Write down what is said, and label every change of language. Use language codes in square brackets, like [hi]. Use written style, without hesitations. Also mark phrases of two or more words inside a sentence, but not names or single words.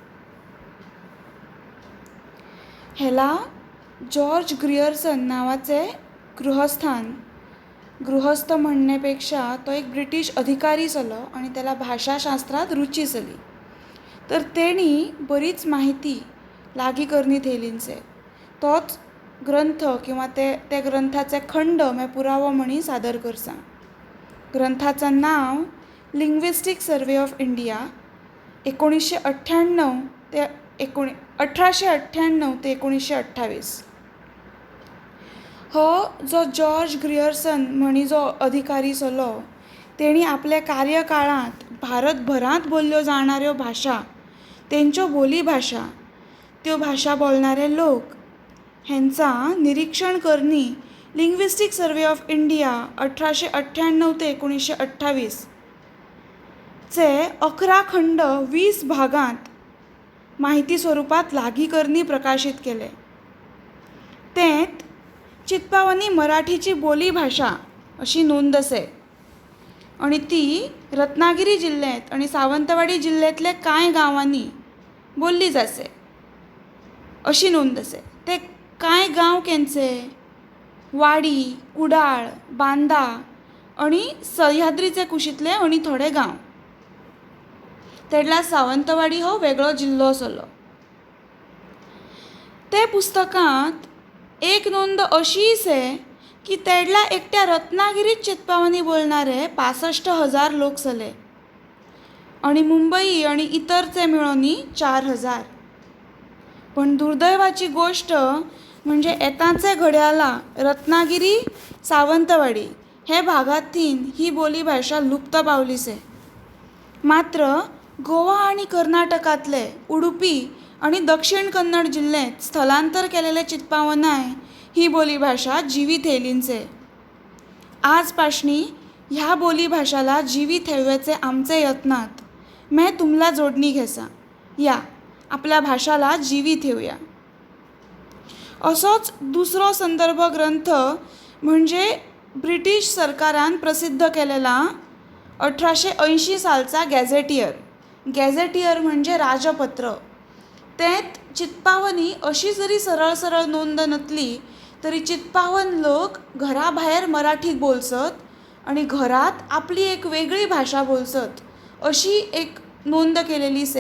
[kok] ह्याला जॉर्ज ग्रियर्सन नावाचे गृहस्थ म्हणण्यापेक्षा तो एक ब्रिटिश अधिकारी असलो आणि त्याला भाषाशास्त्रात रुची असली. तर तेणी बरीच माहिती लागी करणी थेयलींचे. तोच ग्रंथ किंवा ते ग्रंथाचे खंड मैं पुरावो म्हणून सादर करसा. ग्रंथाचं नाव लिंग्विस्टिक सर्वे ऑफ इंडिया 1898 ते 1928. हो जो जॉर्ज ग्रियर्सन म्हणी जो अधिकारी असलो तेणी आपल्या कार्यकाळात भारतभरात बोलल्यो जाणाऱ्यो भाषा, तेंच्यो बोलीभाषा, त्यो भाषा बोलणारे लोक हेंचा निरीक्षण करणी लिंग्विस्टिक सर्वे ऑफ इंडिया 1898 ते 1928 चे 11 खंड 20 भागांत माहिती स्वरूपात लागी करणी प्रकाशित केले. तेंत चित्पावनी मराठीची बोलीभाषा अशी नोंद असे आणि ती रत्नागिरी जिल्ह्यात आणि सावंतवाडी जिल्ह्यातल्या कांय गांवांनी बोलली जासे अशी नोंद असे. ते कांय गांव केंचे वाडी, कुडाळ, बांदा आणि सह्याद्रीचे कुशीतले आणि थोडे गांव. तेडला सावंतवाडी हो वेगळो जिल्लो असलो. ते पुस्तकांत एक नोंद अशी से की तेडला एकट्या रत्नागिरीत चित्पावनी बोलणारे 65,000 लोक सले आणि मुंबई आणि इतरचे मिळोनी 4,000. पण दुर्दैवाची गोष्ट म्हणजे येताचे घड्याला रत्नागिरी, सावंतवाडी हे भागांतीन ही बोलीभाषा लुप्त पावली से. मात्र गोवा आणि कर्नाटकातले उडुपी आणि दक्षिण कन्नड जिल्ह्यात स्थलांतर केलेले चित्पावनाय ही बोलीभाषा जिवीत येयलींचे. आजपासनी ह्या बोलीभाषाला जिवीत ठेवायचे आमचे यत्नात मैं तुमला जोडणी घेसा. [mr] या आपल्या भाषाला जिवीत ठेवूया. [kok] असोच दुसरो संदर्भ ग्रंथ म्हणजे ब्रिटिश सरकारान प्रसिद्ध केलेला 1880 सालचा गॅझेटियर म्हणजे राजपत्र. तेत चित्पावनी अशी जरी सरळ सरळ नोंद नसली तरी चित्पावन लोक घराबाहेर मराठीत बोलसत आणि घरात आपली एक वेगळी भाषा बोलसत अशी एक नोंद केलेली से.